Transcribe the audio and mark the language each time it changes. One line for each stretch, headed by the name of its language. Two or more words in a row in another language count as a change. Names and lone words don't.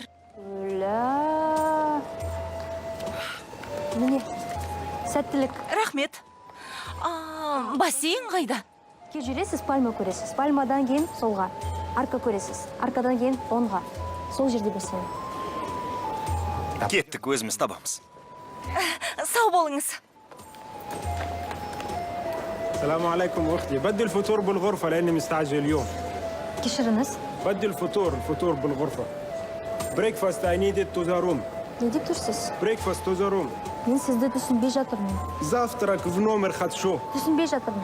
Kazakh: Ля. Міне, сәттілік. Рахмет. Бассейн қайда? Ке жүресіз, пальма көресіз. Пальмадан кейін солға. Арка көресіз. Аркадан кейін оңға. Сол жерде бассейн. Кеттік, өзіміз табамыз. Сау болыңыз.
Arabic: السلام عليكم أختي بدي الفطور بالغرفة لأني مستعجل اليوم
Kazakh: Кешіріңіз.
Arabic: بدي الفطور بالغرفة
English: breakfast I need it to the room
Kazakh: Не деп тұрсыз?
English: breakfast to the room
Kazakh: Мен сізді түсінбей жатырмын.
Russian: завтрак в номер хочу
Kazakh: Түсінбей жатырмын.